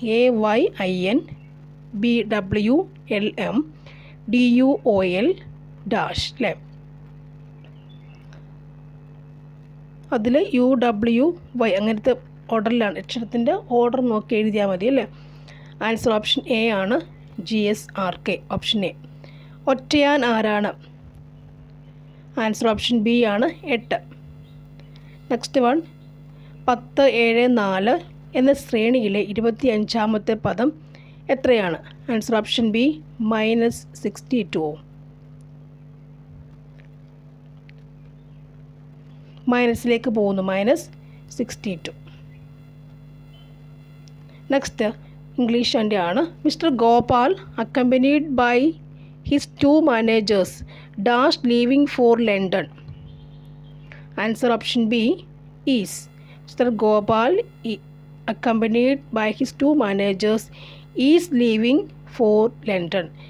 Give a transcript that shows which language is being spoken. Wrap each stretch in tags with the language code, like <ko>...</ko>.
<ml>AYIN BWLM DUOL dash അല്ലേ? അതിൽ UWY അങ്ങനത്തെ ഓർഡറിലാണ്, അക്ഷരത്തിൻ്റെ ഓർഡർ നോക്കി എഴുതിയാൽ മതി അല്ലേ? ആൻസർ ഓപ്ഷൻ എ ആണ് GSRK, ഓപ്ഷൻ എ. ഒറ്റയാൻ ആരാണ്? ആൻസർ ഓപ്ഷൻ ബി ആണ് 8. നെക്സ്റ്റ് വൺ, 10, 7, 4 എന്ന ശ്രേണിയിലെ 25ാമത്തെ പദം എത്രയാണ്? Answer option B -62. മൈനസിലേക്ക് പോകുന്നു, -62. നെക്സ്റ്റ് ഇംഗ്ലീഷിൻ്റെ ആണ്.</ml> <en>Mister Gopal accompanied by his 2 managers dash leaving for London. Answer option B is. Mister Gopal accompanied by his 2 managers is leaving for London.</en>